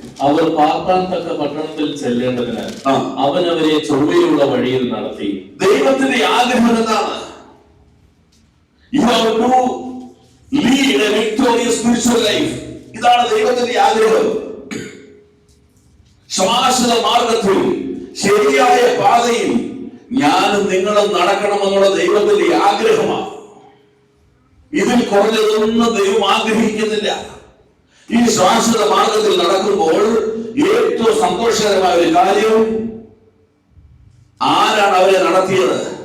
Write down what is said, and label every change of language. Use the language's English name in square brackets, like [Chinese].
[Malayalam] അവർ പാർപ്പാൻ തക്ക പട്ടണത്തിൽ ചെല്ലേണ്ടതിന് അവൻ അവരെ ചൊവ്വയുള്ള വഴിയിൽ നടത്തി. ദൈവത്തിന്റെ ആഗ്രഹം എന്താണ്? [English] You have to lead a victorious spiritual life. [Malayalam] ഇതാണ് ദൈവത്തിന്റെ ആഗ്രഹം. ശാശ്വത മാർഗത്തിൽ ശരിയായ പാതയിൽ ഞാനും നിങ്ങളും നടക്കണമെന്നുള്ള ദൈവത്തിന്റെ ആഗ്രഹമാണ്. ഇതിൽ കുറഞ്ഞതൊന്നും ദൈവം ആഗ്രഹിക്കുന്നില്ല. ഈ ശാശ്വത മാർഗത്തിൽ നടക്കുമ്പോൾ ഏറ്റവും സന്തോഷകരമായ ഒരു കാര്യം, ആരാണ് അവരെ നടത്തിയത്?